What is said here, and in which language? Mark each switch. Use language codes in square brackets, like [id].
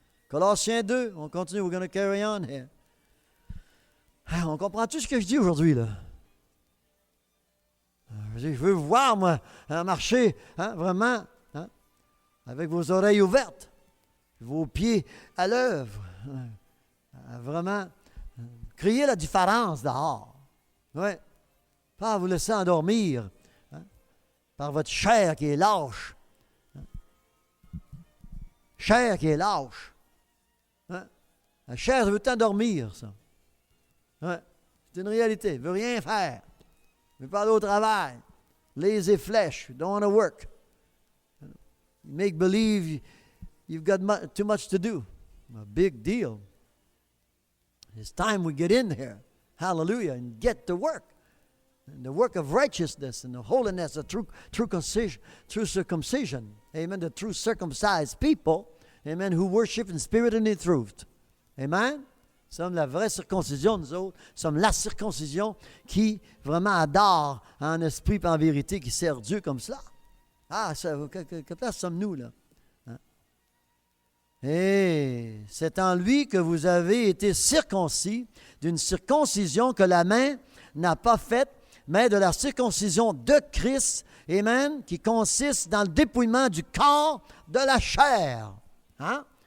[fr] Colossiens 2, on continue, [en] we're going to carry on here. [fr] Ah, on comprend tout ce que je dis aujourd'hui, là. Je veux vous voir, moi, marcher, hein, vraiment, hein, avec vos oreilles ouvertes, vos pieds à l'œuvre. Vraiment, crier la différence dehors. Oui. Pas vous laisser endormir, hein, par votre chair qui est lâche. Hein. Chair qui est lâche. Hein? La chair veut t'endormir, ça. Ouais. C'est une réalité. Elle ne veut rien faire. Elle veut pas aller au travail. [en] Lazy flesh. Don't want to work. You make believe you've got too much to do. A big deal. It's time we get in here. Hallelujah. And get to work. And the work of righteousness and the holiness, the true circumcision. Amen. The true circumcised people. Amen, who worship in spirit and in truth. Amen. [fr] Nous sommes la vraie circoncision, nous autres. Nous sommes la circoncision qui vraiment adore en esprit et en vérité, qui sert Dieu comme cela. Ah, quelle place sommes-nous, là? Hein? Et c'est en lui que vous avez été circoncis d'une circoncision que la main n'a pas faite, mais de la circoncision de Christ, amen, qui consiste dans le dépouillement du corps de la chair. Hein?